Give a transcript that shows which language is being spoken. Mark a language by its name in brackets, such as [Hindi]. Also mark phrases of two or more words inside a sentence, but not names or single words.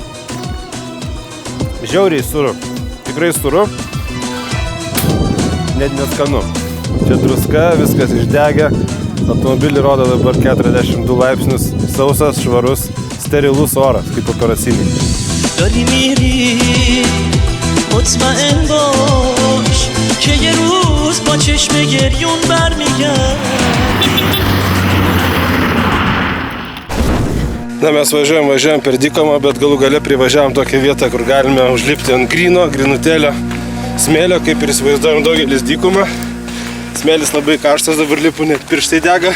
[Lithuanian] Žiauriai suru, tikrai suru, net neskanu. Čia druska, viskas išdegė, automobilį rodo dabar 42 laipsnius, sausas, švarus, sterilus oras, kaip operacinį. [Persian] داری میری مطمئن باش که یه روز با چشم گریون برمیگرد. [Lithuanian] Na, mes važiuojam per dykumą, bet galų gale privažiavom tokią vietą, kur galime užlipti ant grinutėlio smėlio, kaip ir įsivaizduojam daugelis dykumą. Smėlis labai karštas, dabar lipu, net pirštai dega.